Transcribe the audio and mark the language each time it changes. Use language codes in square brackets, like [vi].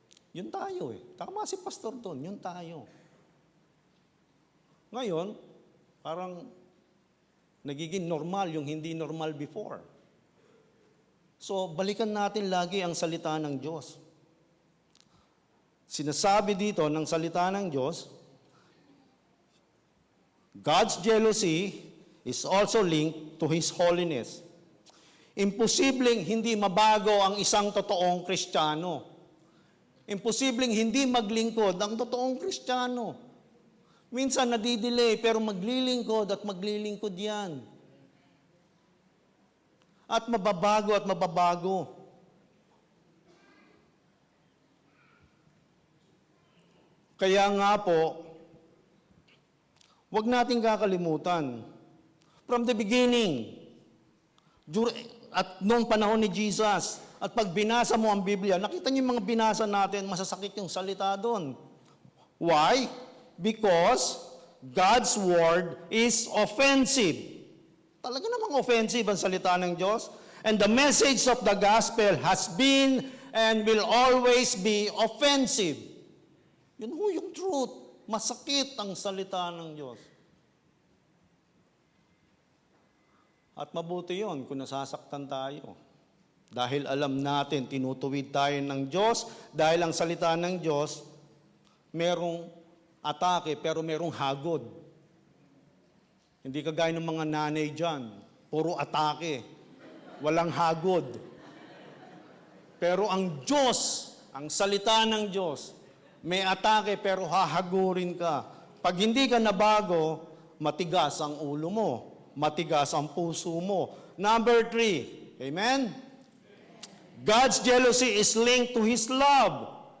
[tl] Yun tayo Tama si pastor doon, yun tayo. Ngayon, parang nagiging normal yung hindi normal before. So, balikan natin lagi ang salita ng Diyos. sinasabi dito ng salita ng Diyos, [en] God's jealousy is also linked to His holiness. [tl] Imposibleng hindi mabago ang isang totoong Kristiyano. Imposibleng hindi maglingkod ang totoong Kristiyano. Minsan nadidelay, pero maglilingkod at maglilingkod yan. At mababago at mababago. Kaya nga po, huwag nating kakalimutan. From the beginning, at noong panahon ni Jesus, at pag binasa mo ang Biblia, nakita niyo yung mga binasa natin, masasakit yung salita doon. [en] Why? Because God's Word is offensive. [tl] Talaga namang offensive ang salita ng Diyos. [en] And the message of the gospel has been and will always be offensive. [tl] Yun ho yung truth. Masakit ang salita ng Diyos. At mabuti yon kung nasasaktan tayo. Dahil alam natin, tinutuwid tayo ng Diyos, dahil ang salita ng Diyos, merong atake, pero merong hagod. Hindi kagaya ng mga nanay dyan, puro atake, walang hagod. Pero ang Diyos, ang salita ng Diyos, may atake pero hahagurin ka. Pag hindi ka nabago, matigas ang ulo mo. Matigas ang puso mo. Number 3, amen? [en] God's jealousy is linked to His love.